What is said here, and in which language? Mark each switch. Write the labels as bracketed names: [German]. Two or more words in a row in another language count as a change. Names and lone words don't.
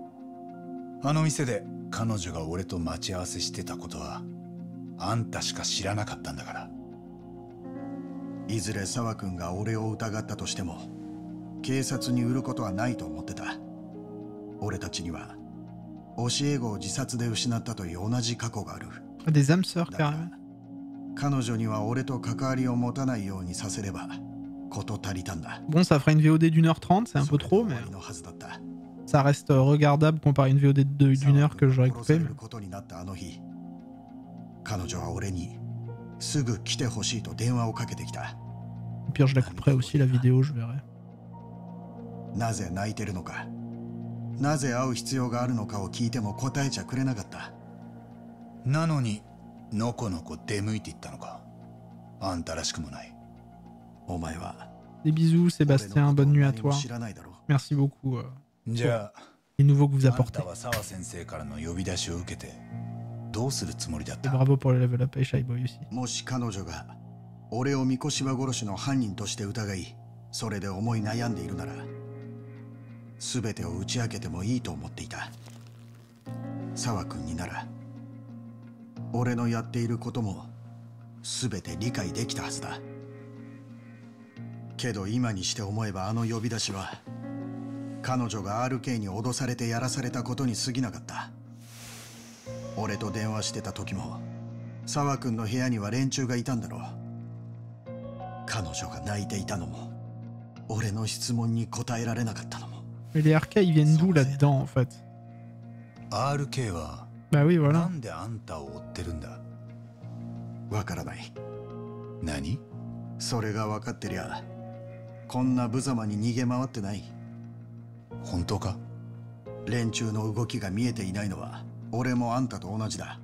[Japanese] あの店で彼女が俺と待ち合わせしてたことはあんたしか知らなかったんだから。いずれ澤君が俺を疑ったとしても警察に売ることはないと思ってた。俺たちには教え子を自殺で失ったという同じ過去がある。 [French] Des âmes sœurs carrément. [Japanese] 彼女には俺と関わりを持たないようにさせれば事足りたんだ。 [French] Bon, ça fera une VOD d'1h30, c'est un peu trop, mais ça reste regardable comparé à une VOD d'une heure que j'aurais coupé. Mais... [Japanese] 彼女は俺にすぐ来てほしいと電話をかけてきた。 [French] Au pire, je la couperai aussi la vidéo, je verrai. [Japanese] なぜ泣いてるのか、なぜ会う必要があるのかを聞いても答えちゃくれなかった。なのにのこのこ出向いていったのか。あんたらしくもない。お前は [French] Des bisous, Sébastien, bonne nuit à toi. Merci beaucoup. [Japanese] じゃあ [French] Les nouveaux que vous [Japanese] あん [French] apportez. [Japanese] たは澤先生からの呼び出しを受けてどうするつもりだっ [French] Et [Japanese] た？ [French] bravo pour le [English] level up [French] et Shy Boy aussi. [Japanese] もし彼女が俺を三越柴殺しの犯人として疑い、それで思い悩んでいるなら、全てを打ち明けてもいいと思っていた。澤君になら俺のやっていることも全て理解できたはずだ。けど今にして思えばあの呼び出しは彼女が RK に脅されてやらされたことに過ぎなかった。俺と電話してた時も澤君の部屋には連中がいたんだろう。彼女が泣いていたのも俺の質問に答えられなかったのも。 [French] Mais les RK ils viennent d'où là-dedans en fait? [Japanese] RK は [French] Bah oui, [Japanese] な [French] voilà. [Japanese] んであんたを追ってるんだ？わからない。何？それが分かってりゃこんな無様に逃げ回ってない。本当か？連中の動きが見えていないのは俺もあんたと同じだ。